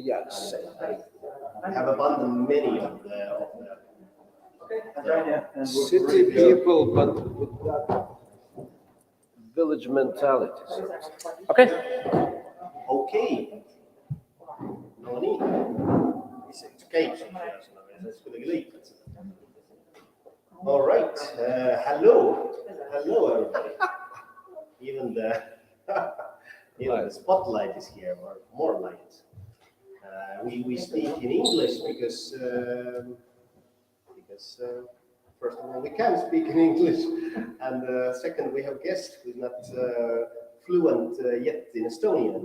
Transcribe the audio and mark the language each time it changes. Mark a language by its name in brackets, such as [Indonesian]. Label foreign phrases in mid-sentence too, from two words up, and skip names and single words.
[English] Yes. And have abandoned many of the City people, but with that village mentality. Okay. [Estonian] Okay. No nii. Mis see käib siin? See kuidagi lõikad seda. [English] All right. Hello everybody. Even the spotlight is here, or more light. We speak in English because first of all we can speak in English, and second we have guest who's not fluent yet in Estonian.